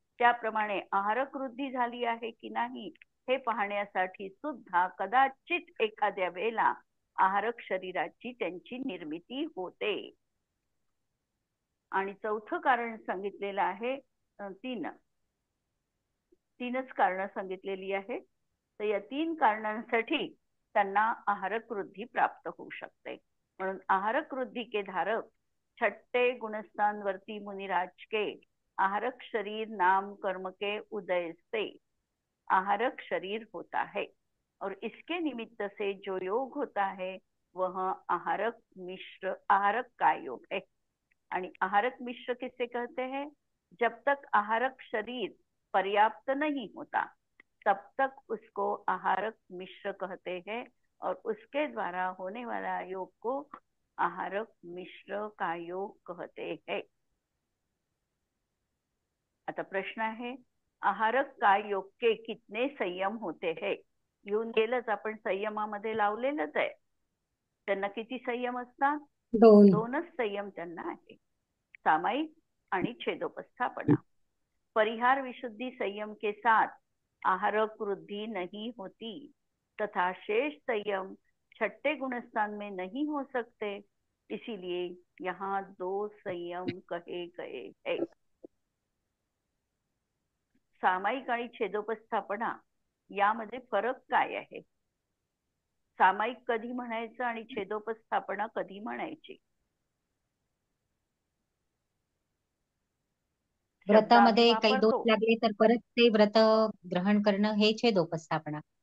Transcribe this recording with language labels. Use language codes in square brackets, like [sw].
[mr] त्याप्रमाणे आहारक वृद्धी झाली आहे की नाही हे पाहण्यासाठी सुद्धा कदाचित एखाद्या वेळेला आहारक शरीराची त्यांची निर्मिती होते. आणि चौथं कारण सांगितलेलं आहे, तीनच कारण सांगितलेली आहे. तर या 3 कारणांसाठी त्यांना आहारक वृद्धी प्राप्त होऊ शकते. म्हणून [hi] आहारक वृद्धि के धारक छठे गुणस्थान वर्ती मुनिराज के आहारक शरीर नाम कर्म के उदय से आहारक शरीर होता है और इसके निमित्त से जो योग होता है वह आहारक मिश्र आहारक का योग है. [mr] आणि [hi] आहारक मिश्र किसे कहते हैं? जब तक आहारक शरीर पर्याप्त नहीं होता तब तक उसको आहारक मिश्र कहते हैं और उसके द्वारा होने वाला योग को आहारक मिश्र का योग कहते हैं. [mr] आता प्रश्न आहे, [hi] आहारक का योग के कितने संयम होते हैं? [mr] येऊन गेलंच, आपण संयमामध्ये लावलेलंच आहे. त्यांना किती संयम असतात? 2च संयम त्यांना आहे, सामायिक आणि छेदोपस्थापना. [hi] परिहार विशुद्धि संयम के साथ आहारक वृद्धि नहीं होती तथा शेष संयम छठे गुणस्थान में नहीं हो सकते, इसीलिए यहाँ 2 संयम कहे गए हैं. [mr] सामायिक आणि छेदोपस्थापना यामध्ये फरक काय आहे? सामायिक कधी म्हणायचं आणि छेदोपस्थापना कधी म्हणायची? व्रतामध्ये काही दोष लागले तर परत ते व्रत ग्रहण करणं हे छेदोपस्थापना.